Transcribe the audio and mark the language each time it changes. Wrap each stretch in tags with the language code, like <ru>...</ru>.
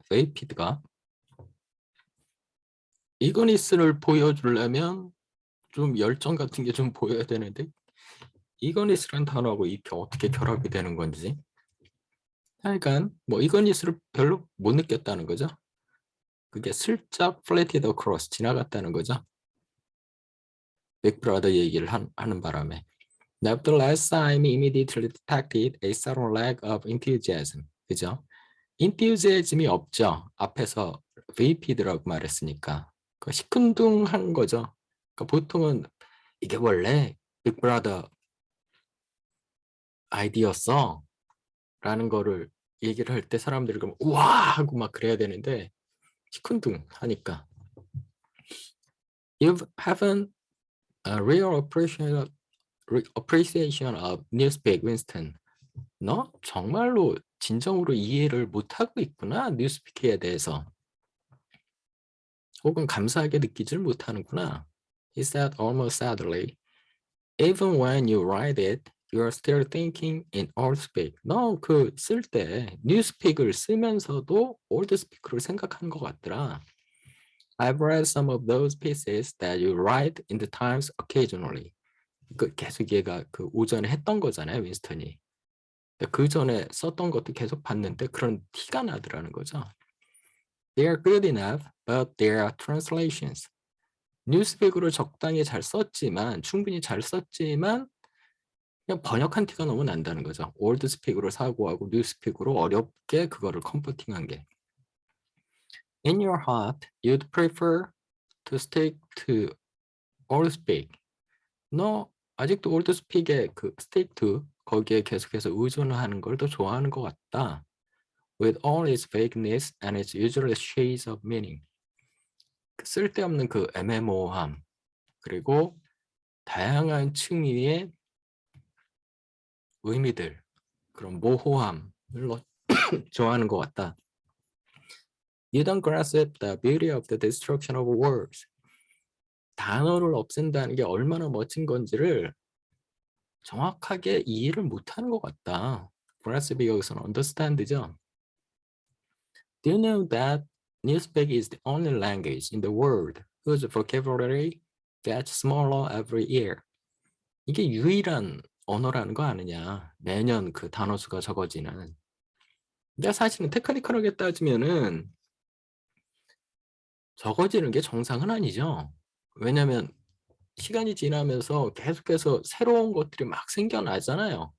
<ko>vapid가 이거니스를 보여주려면 좀 열정 같은 게 좀 보여야 되는데 이거니스라는 단어하고 이게 어떻게 결합이 되는 건지. 하여간 뭐 이거니스를 별로 못 느꼈다는 거죠. 그게 슬쩍</ko> <en>flatted across</en> <ko>지나갔다는 거죠. 빅브라더 얘기를 하는 바람에.</ko> <en>Nevertheless, I immediately detected a sudden lack of enthusiasm.</en> <ko>그죠? enthusiasm이 없죠. 앞에서 vapid라고 말했으니까. 그 시큰둥한 거죠. 그러니까 보통은 이게 원래 빅브라더 아이디어였어 라는 거를 얘기를 할 때 사람들이 그럼 우와 하고 막 그래야 되는데 시큰둥 하니까</ko> <en>You haven't a real appreciation of Newspeak, Winston.</en> <ko>너 정말로 진정으로 이해를 못하고 있구나, 뉴스피크에 대해서. 혹은 감사하게 느끼질 못하는구나.</ko> <en>He said almost sadly. Even when you write it, you are still thinking in old speak.</en> <ko>너 그 쓸 때 뉴스픽을 쓰면서도 올드 스피크를 생각하는 것 같더라.</ko> <en>I've read some of those pieces that you write in the Times occasionally.</en> <ko>그 계속 얘가 그 오전에 했던 거잖아요, 윈스턴이. 그 전에 썼던 것도 계속 봤는데 그런 티가 나더라는 거죠.</ko> <en>They are good enough, but they are translations.</en> <ko>뉴스백으로 적당히 잘 썼지만 충분히 잘 썼지만 그냥 번역한 티가 너무 난다는 거죠. 올드 스픽으로 사고하고 뉴스픽으로 어렵게 그거를 컴포팅한 게.</ko> <en>In your heart, you'd prefer to stick to old speak.</en> <ko>너 아직도 올드 스픽에 그</ko> <en>stick to</en> <ko>거기에 계속해서 의존하는 걸 더 좋아하는 것 같다.</ko> <en>With all its vagueness and its usual shades of meaning.</en> <ko>쓸데없는 그 애매모호함 그리고 다양한 층위의 의미들 그런 모호함을 좋아하는 것 같다.</ko> <en>You don't grasp the beauty of the destruction of words.</en> <ko>단어를 없앤다는 게 얼마나 멋진 건지를 정확하게 이해를 못하는 것 같다. grasp이 여기서는 understand죠.</ko> <en>Do you know that Newspeak is the only language in the world whose vocabulary gets smaller every year?</en> <ko>이게 유일한 언어라는 거 아느냐. 매년 그 단어 수가 적어지는. 근데 사실은 테크니컬하게 따지면은 적어지는 게 정상은 아니죠. 왜냐하면 시간이 지나면서 계속해서 새로운 것들이 막 생겨나잖아요.</ko>